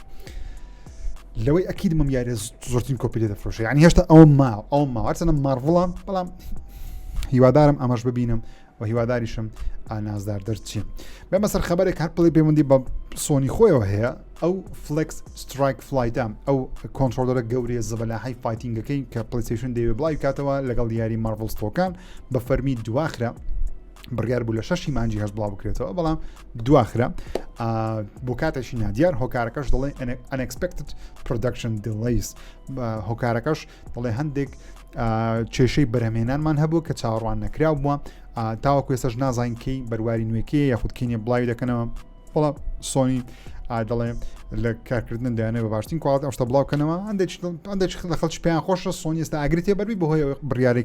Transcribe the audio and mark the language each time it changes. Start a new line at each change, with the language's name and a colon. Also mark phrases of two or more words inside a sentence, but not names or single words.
Central Kurdish: لەوەی ئەکید مەم یارە زۆرترین کۆپی دەفرۆشە ینی هێشتا ئەو ماوەچەنە مارڤڵە بەڵام هیوادارم ئەمەش ببینم و هیواداریشم نازدار دەرچین بێمە سەر خەبارێک هەر پڵی پەیوەندی بە سۆنی خۆیەوە هەیە ئەو فلکس سترایک فلایتە ئەو کۆنتڕۆلەرە گەورەیە زەبەلاحی فایتینگەکەی کە پلەیستەیشن دەیەوێت بڵاوی کاتەوە لەگەڵ یاری مارڤڵ ستۆکان بە فەرمی دواخرا بڕیار بوو لە 6 مانجی هەش بڵاو بکرێتەوە بەڵام دواخرا بۆ کاتێکی نادیار هۆکارەکەش دەڵێ
English: unexpected production delays
Central Kurdish: هۆکارەکەش دەڵێ هەندێک کێشەی بەرهەمێنانمان هەبوو کە چاوەڕوان نەکراو بووە تاوەکو ێستاش نازانین کەی بەرواری نوێکەیە یاخود کینیە بڵاوی دەکەنەوە بەڵام سۆنی دەڵێ لە کارکردن دەیانێت بە باشترین کوڵات ئەوشتە بڵاوکەنەوە هەندێک لە خەڵکی پێیان خۆشە سۆنی ئێستا ئاگرێتێ بەربی بەهۆی بڕیارێک